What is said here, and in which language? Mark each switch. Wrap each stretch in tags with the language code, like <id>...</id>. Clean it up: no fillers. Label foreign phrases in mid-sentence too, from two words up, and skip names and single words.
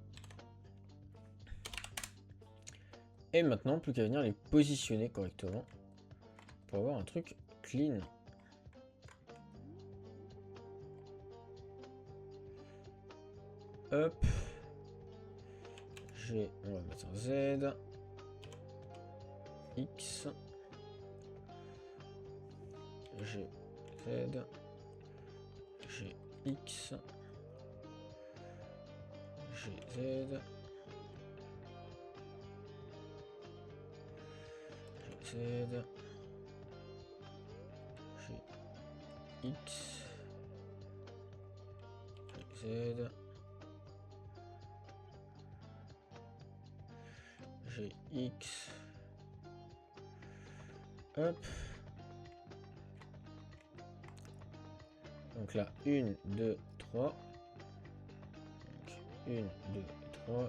<fr>Et maintenant, plus qu'à venir les positionner correctement pour avoir un truc clean. Hop. G, on va mettre un Z. X. G, Z. G, X. G, Z. G, Z. G, X. G, Z. GX. Hop. Donc là, 1, 2, 3. Donc 1, 2, 3.</fr>